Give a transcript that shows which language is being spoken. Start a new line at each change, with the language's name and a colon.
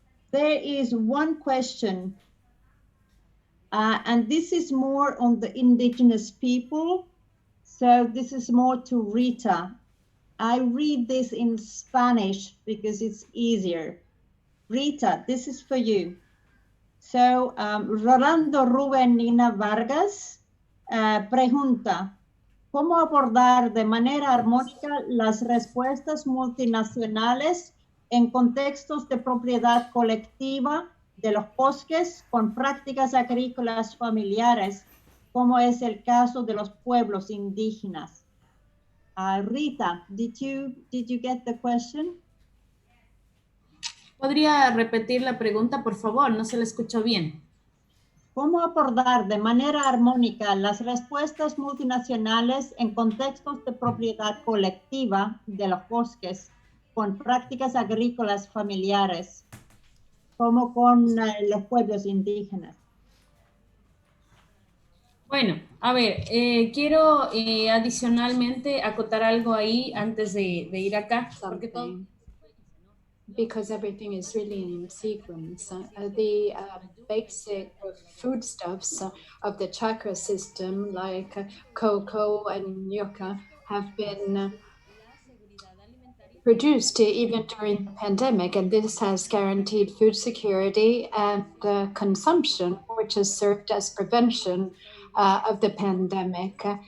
English: There is one question, and this is more on the indigenous people. So this is more to Rita. I read this in Spanish because it's easier. Rita, this is for you.
Spanish: So, Rolando Rubén Nina Vargas pregunta, ¿cómo abordar de manera armónica las respuestas multinacionales en contextos de propiedad colectiva de los bosques con prácticas agrícolas familiares, como es el caso de los pueblos indígenas?
English: Rita, did you get the question?
Spanish: ¿Podría repetir la pregunta, por favor? No se la escuchó bien. ¿Cómo abordar de manera armónica las respuestas multinacionales en contextos de propiedad colectiva de los bosques con prácticas agrícolas familiares, como con los pueblos indígenas? Bueno, a ver, quiero adicionalmente acotar algo ahí antes de ir acá, porque todo...
English: Because everything is really in sequence. The basic foodstuffs of the chakra system, like cocoa and yucca, have been produced even during the pandemic, and this has guaranteed food security and consumption, which has served as prevention of the pandemic.